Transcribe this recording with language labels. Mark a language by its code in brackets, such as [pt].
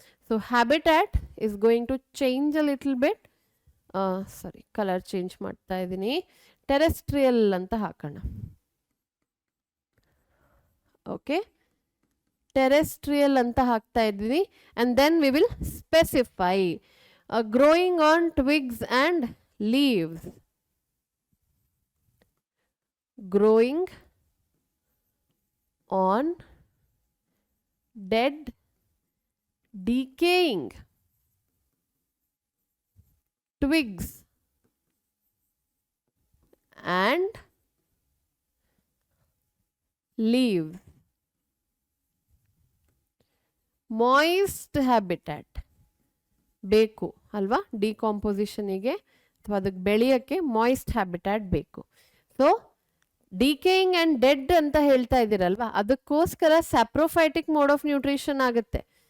[en] So habitat is going to change a little bit. Sorry, [kn] colour change ಮಾಡ್ತಾ ಇದ್ದೀನಿ, terrestrial ಅಂತ ಹಾಕೋಣ. Okay, terrestrial ಅಂತ ಹಾಕ್ತಾ ಇದ್ದೀನಿ. [en] And then we will specify growing on twigs and leaves. Growing on dead, decaying twigs and leaves. [kn] Moist habitat ಬೇಕು ಅಲ್ವಾ ಡಿಕಾಂಪೋಸಿಷನಿಗೆ ಅಥವಾ ಅದಕ್ಕೆ ಬೆಳೆಯೋಕ್ಕೆ ಮಾಯಿಸ್ಟ್ ಹ್ಯಾಬಿಟ್ಯಾಟ್ ಬೇಕು. ಸೊ ಡಿಕೇಯಿಂಗ್ ಆ್ಯಂಡ್ ಡೆಡ್ ಅಂತ ಹೇಳ್ತಾ ಇದ್ದೀರಲ್ವಾ, ಅದಕ್ಕೋಸ್ಕರ ಸ್ಯಾಪ್ರೋಫೈಟಿಕ್ ಮೋಡ್ ಆಫ್ ನ್ಯೂಟ್ರಿಷನ್ ಆಗುತ್ತೆ.